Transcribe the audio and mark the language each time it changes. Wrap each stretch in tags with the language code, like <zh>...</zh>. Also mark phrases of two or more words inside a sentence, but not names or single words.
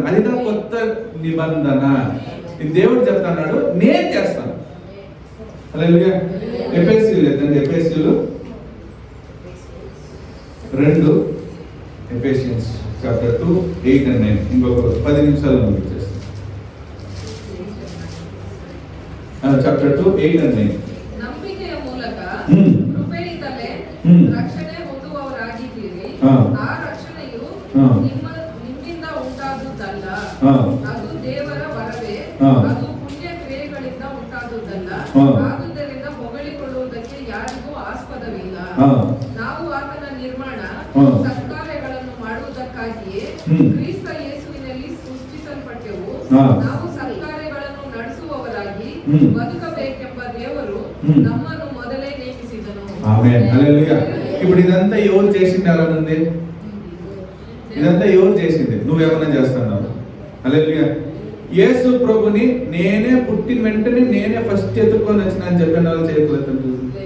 <te>అదిదా కొత్త నిబంధన. దేవుడు చెప్తున్నాడు, నేను చేస్తాను. హల్లెలూయా. ఎఫెసీయులు లేదండి, ఎఫెసీయులు 2, ఎఫెసియన్స్ చాప్టర్ 2, 8 and 9. ఇంకొక 10 నిమిషాలు ముగించేస్తాను. చాప్టర్ 2, 8 and 9.</te> <kn>ನಂಬಿಕೆಯ ಮೂಲಕ ಕೃಪೆಯಿಂದಲೇ ರಕ್ಷಣೆ ಹೊಂದುವವರಾಗಿದ್ದೀರಿ. ಆ ರಕ್ಷಣೆಯು ನಿಮ್ಮಿಂದ ಉಂಟಾದುದಲ್ಲ, ಅದು ದೇವರ ವರವೇ, ಅದು ಪುಣ್ಯ ಕ್ರಿಯೆಗಳಿಂದ ಉಂಟಾದುದಲ್ಲ. ಆದುದರಿಂದ ಹೊಗಳಿಕೊಳ್ಳುವುದಕ್ಕೆ ಯಾರಿಗೂ ಆಸ್ಪದವಿಲ್ಲ. ನಾವು ಆತನ ನಿರ್ಮಾಣ ಸತ್ಕಾರ್ಯಗಳನ್ನು ಮಾಡುವುದಕ್ಕಾಗಿಯೇ ಕ್ರಿಸ್ತ ಯೇಸುವಿನಲ್ಲಿ ಸೃಷ್ಟಿಸಲ್ಪಟ್ಟೆವು. ನಾವು ಸತ್ಕಾರ್ಯಗಳನ್ನು ನಡೆಸುವವರಾಗಿ ಬದುಕಬೇಕೆಂಬ ದೇವರು ನಮ್ಮನ್ನು ಮೊದಲೇ ನೇಮಿಸಿದನು.</kn> <te>ఆమేన్. హల్లెలూయా. ఇప్పుడు ఇదంతా ఎవరు చేసింది? అలా ఉంది. ఇదంతా ఎవరు చేసింది? నువ్వేమన్నా చేస్తున్నావు? హల్లెలూయా. యేసు ప్రభుని నేనే పుట్టిన వెంటనే నేనే ఫస్ట్ ఎత్తుకొని వచ్చిన అని చెప్పిన వాళ్ళు చేతులు ఎత్తండి చూసి.</te>